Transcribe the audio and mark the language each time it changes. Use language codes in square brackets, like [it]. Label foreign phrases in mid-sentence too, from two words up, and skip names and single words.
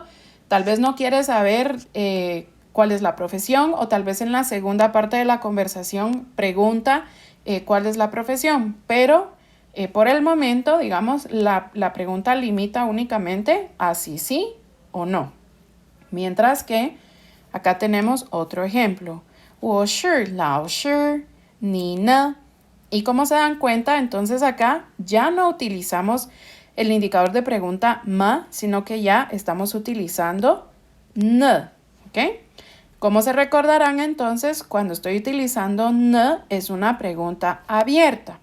[es] Tal vez no quiere saber cuál es la profesión, o tal vez en la segunda parte de la conversación pregunta cuál es la profesión, pero por el momento, digamos, la pregunta limita únicamente a si sí o no. Mientras que acá tenemos otro ejemplo. [zh] 我是老师，你呢? [es] Y como se dan cuenta, entonces acá ya no utilizamos el indicador de pregunta ma, sino que ya estamos utilizando n, ¿ok? Como se recordarán entonces, cuando estoy utilizando n es una pregunta abierta.